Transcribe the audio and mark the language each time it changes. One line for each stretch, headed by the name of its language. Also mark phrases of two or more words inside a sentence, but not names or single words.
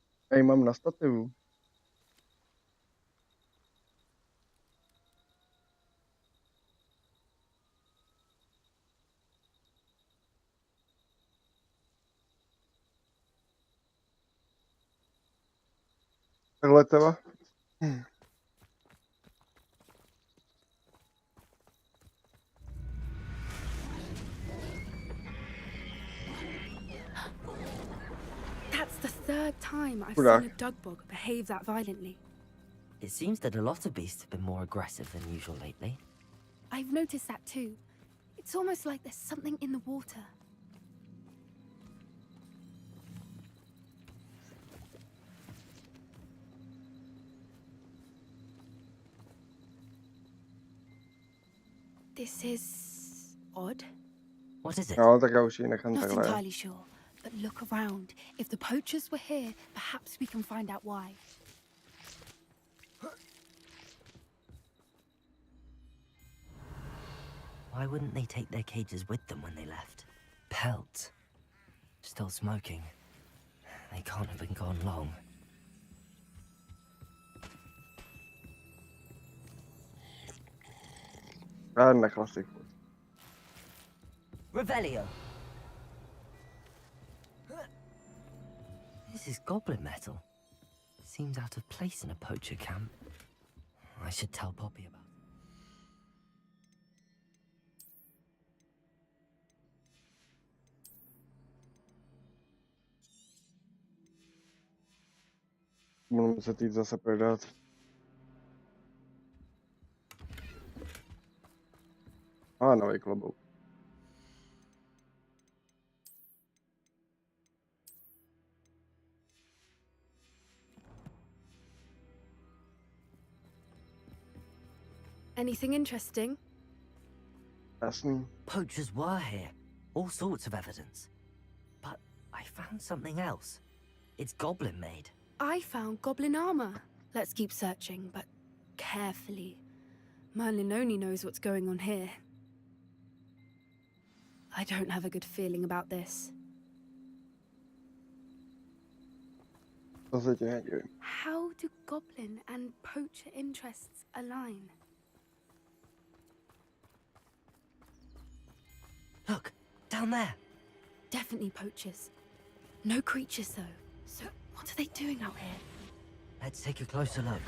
Czech: Já ji mám na stativu. Takhle teda.
English: That's the third time I've
Czech: Chudák.
English: seen a dugbog behave that violently. It seems that a lot of beasts have been more aggressive than usual lately. I've noticed that too. It's almost like there's something in the water. This is odd. What is it?
Czech: No, tak já už ji nechám
English: Not
Czech: takhle.
English: entirely sure, but look around. If the poachers were here, perhaps we can find out why. Why wouldn't they take their cages with them when they left? Pelts. Still smoking. They can't have been gone long.
Czech: Žádná klasika.
English: Revelio! This is goblin metal. Seems out of place in a poacher camp. I should tell Poppy about it.
Czech: Budu muset jít zase prodat. Nový klobouk.
English: Anything interesting?
Czech: Jasný.
English: Poachers were here. All sorts of evidence. But I found something else. It's goblin made. I found goblin armor. Let's keep searching, but carefully. Merlin only knows what's going on here. I don't have a good feeling about this.
Czech: To se děje, nevím.
English: How do goblin and poacher interests align? Look, down there. Definitely poachers. No creatures, though. So what are they doing out here? Let's take a closer look.